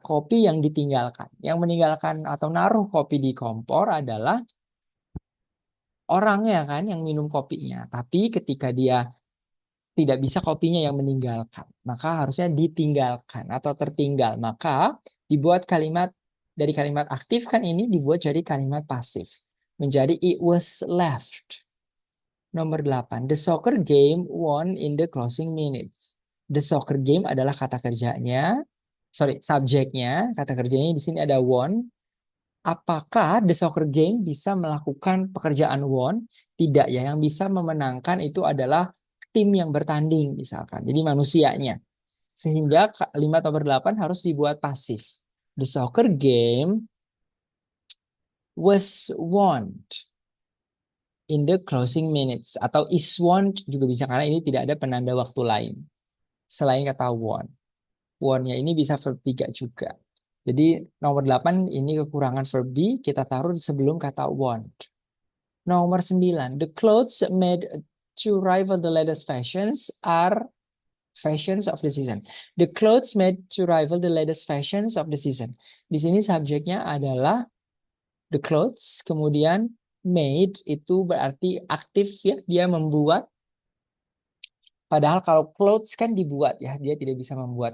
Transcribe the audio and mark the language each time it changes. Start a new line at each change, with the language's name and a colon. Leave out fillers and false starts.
Indonesian: Kopi yang ditinggalkan. Yang meninggalkan atau naruh kopi di kompor adalah orangnya kan yang minum kopinya. Tapi ketika dia tidak bisa kopinya yang meninggalkan, maka harusnya ditinggalkan atau tertinggal. Maka dibuat kalimat dari kalimat aktif kan ini dibuat jadi kalimat pasif. Menjadi it was left. Nomor 8.
English: The soccer game won in the closing minutes. The soccer game
Indonesian: adalah kata kerjanya. Sorry, subjeknya. Kata kerjanya di sini ada won. Apakah the soccer game bisa melakukan pekerjaan won? Tidak ya, yang bisa memenangkan itu adalah tim yang bertanding misalkan. Jadi manusianya. Sehingga kalimat nomor 8 harus dibuat pasif.
English: The soccer game was won in the closing minutes.
Indonesian: Atau is won juga bisa karena ini tidak ada penanda waktu lain. selain kata want. Want-nya ini bisa verb 3 juga. Jadi nomor 8 ini kekurangan verb be, kita taruh sebelum kata want. Nomor 9,
English: the clothes made to rival the latest fashions are fashions of the season. The clothes made to rival the latest fashions of the season.
Indonesian: Di sini subjeknya adalah the clothes, kemudian made itu berarti aktif ya, dia membuat. Padahal kalau clothes kan dibuat ya, dia tidak bisa membuat.